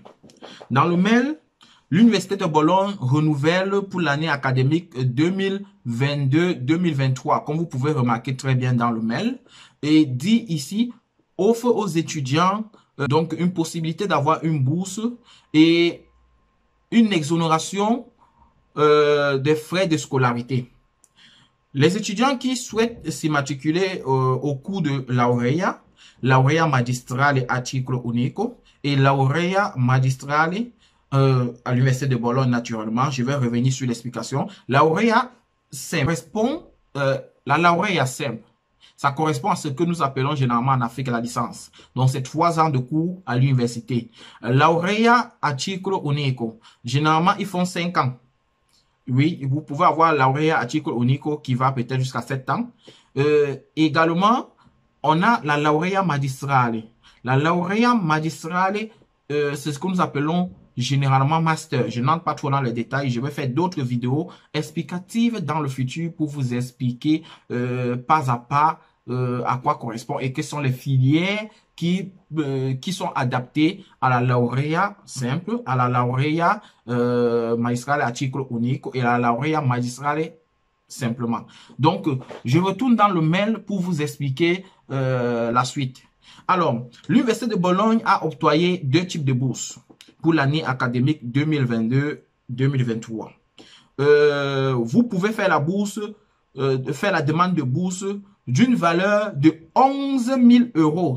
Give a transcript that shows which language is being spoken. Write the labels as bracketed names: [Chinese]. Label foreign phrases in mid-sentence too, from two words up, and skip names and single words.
[French] Dans le mail, l'Université de Bologne renouvelle pour l'année académique 2022-2023, comme vous pouvez remarquer très bien dans le mail, et dit ici, offre aux étudiants donc une possibilité d'avoir une bourse et une exonération des frais de scolarité. Les étudiants qui souhaitent s'immatriculer au cours de [Italian] laurea magistrale a titolo unico [French] et [Italian] laurea magistrale [French] à l'Université de Bologne, naturellement. Je vais revenir sur l'explication. Laurea simple correspond, la laurea simple, ça correspond à ce que nous appelons généralement en Afrique la licence. Donc, c'est 3 ans de cours à l'université. [Italian] Laurea a titolo unico, [French] généralement, ils font 5 ans. Oui, vous pouvez avoir [Italian] laurea a titolo unico [French] qui va peut-être jusqu'à 7 ans. Également, on a la [Italian] laurea magistrale. La laurea magistrale, [French] c'est ce que nous appelons généralement master. Je n'entre pas trop dans les détails. Je vais faire d'autres vidéos explicatives dans le futur pour vous expliquer pas à pas à quoi correspond et quelles sont les filières qui sont adaptées à la laurea simple, à la [Italian] laurea magistrale a titolo unico [French] et à la [Italian] laurea magistrale [French] simplement. Donc, je retourne dans le mail pour vous expliquer la suite. Alors, l'Université de Bologne a octroyé 2 types de bourses pour l'année académique 2022-2023. Vous pouvez faire la bourse, faire la demande de bourse d'une valeur de 11 000 euros.